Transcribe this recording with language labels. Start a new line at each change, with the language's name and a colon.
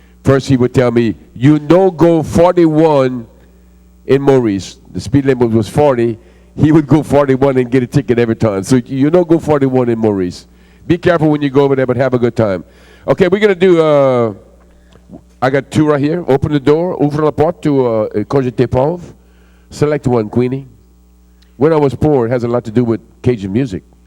English: First, he would tell me, "You know, go 41 in Maurice." The speed limit was 40. He would go 41 and get a ticket every time. So you know, go 41 in Maurice. Be careful when you go over there, but have a good time. Okay, we're gonna do. I got 2 right here. Open the door.
French: Ouvre la porte
English: to
French: quand j'étais pauvre.
English: Select one, Queenie. When I was poor, it has a lot to do with Cajun music.